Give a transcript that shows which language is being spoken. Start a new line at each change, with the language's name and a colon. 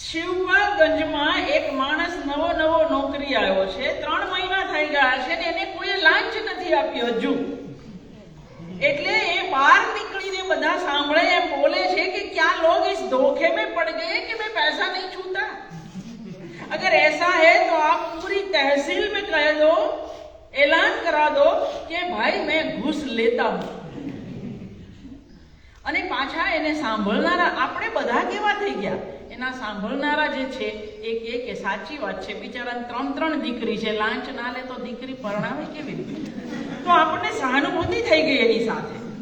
Gujarati: શિવપાલગંજમાં એક માણસ નવો નોકરી આવ્યો છે, 3 મહિના થઈ ગયા છે ને એને કોઈ લાંચ નથી આપ્યો હજુ, એટલે એ બહાર નીકળીને બધા સાંભળે એમ બોલે છે કે
Hindi: क्या लोग इस धोखे में पड़ गए कि मैं पैसा नहीं छूता? अगर ऐसा है तो आप पूरी तहसील में कह दो, ऐलान करा दो कि भाई मैं घूस लेता हूं।
Gujarati: અને પાછા એને સાંભળનારા આપણે બધા કેવા થઈ ગયા? એના સાંભળનારા જે છે એ કહે કે સાચી વાત છે, બિચારાને 3 દીકરી છે, લાંચ ના લે તો દીકરી પરણાવે કેવી રીતે? તો આપણને સહાનુભૂતિ થઈ ગઈ એની સાથે.